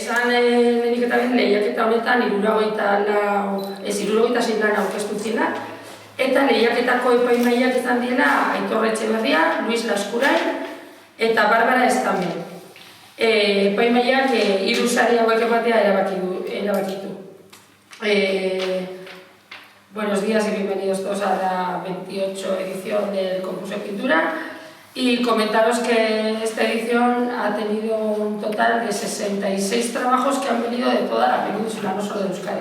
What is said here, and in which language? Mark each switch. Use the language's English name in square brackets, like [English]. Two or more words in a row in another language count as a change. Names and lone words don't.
[Basque] lehenik eta behin lehiaketa honetan 76 lan aurkeztu ziren, eta lehiaketako epaimahaiak izan direla Aitor Etxeberria, Luis Laskurain eta Barbara Estamel. Epaimahaiak 3 sari hauek ematea erabakitu. [Spanish] Buenos días y bienvenidos todos a la 28 edición del concurso de pintura. Y comentaros que esta edición ha tenido un total de 66 trabajos que han venido de toda la península, no solo de Euskadi.